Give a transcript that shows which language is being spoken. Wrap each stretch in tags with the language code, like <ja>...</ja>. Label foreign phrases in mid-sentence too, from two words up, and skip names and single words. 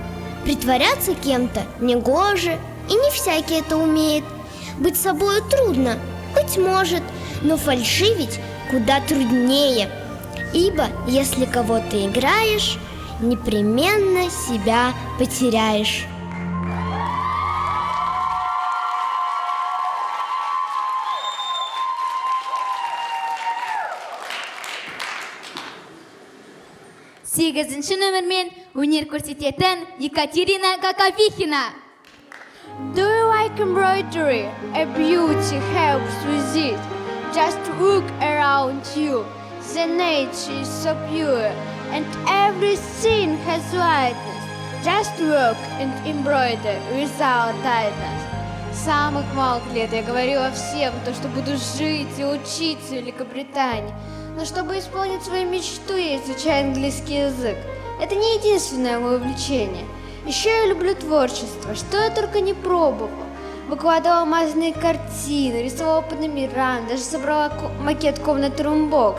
<ru>Притворяться кем-то – негоже. И не всякий это умеет. Быть собою трудно, быть может, но фальшивить куда труднее. Ибо если кого-то играешь, непременно себя потеряешь.</ru> <kk>Сегізінші нөмірмен өнер көрсететін Екатерина Каковихина.</kk> <en>Do you like embroidery? A beauty helps with it. Just look around you. The nature is so pure, and everything has lightness. Just work and embroider without tightness.</en> <ru>С самых малых лет я говорила всем, то, что буду жить и учиться в Великобритании. Но чтобы исполнить свою мечту, я изучаю английский язык. Это не единственное мое увлечение. Еще я люблю творчество, что я только не пробовала. Выкладывала мазанные картины, рисовала по номерам, даже собрала макет комнаты Roombox.</ru>